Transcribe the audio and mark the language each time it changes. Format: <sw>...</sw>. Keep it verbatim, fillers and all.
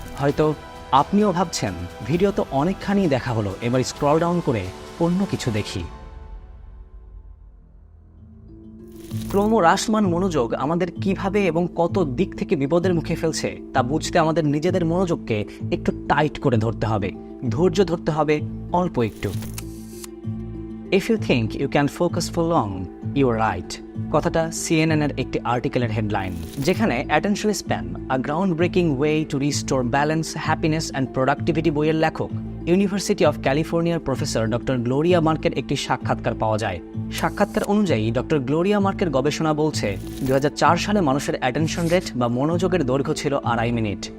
<bn>হয়তো আপনিও ভাবছেন ভিডিও তো অনেকখানি দেখা হলো, এবার স্ক্রল ডাউন করে অন্য কিছু দেখি। ক্রমহ্রাসমান মনোযোগ আমাদের কিভাবে এবং কত দিক থেকে বিপদের মুখে ফেলছে তা বুঝতে আমাদের নিজেদের মনোযোগকে একটু টাইট করে ধরতে হবে, ধৈর্য ধরতে হবে অল্প একটু।</bn> <en>If you think you can focus for long, you are right.</en> <bn>কথাটা সিএনএনের একটি আর্টিকেলের হেডলাইন, যেখানে attention span a ground breaking way to restore balance, happiness and productivity বইয়ের লেখক, ইউনিভার্সিটি অফ ক্যালিফোর্নিয়ার প্রফেসর ডক্টর গ্লোরিয়া মার্কের একটি সাক্ষাৎকার পাওয়া যায়। সাক্ষাৎকার অনুযায়ী ডক্টর গ্লোরিয়া মার্কের গবেষণা বলছে দুই হাজার চার সালে মানুষের অ্যাটেনশন রেট বা মনোযোগের দৈর্ঘ্য ছিল আড়াই মিনিট।</bn>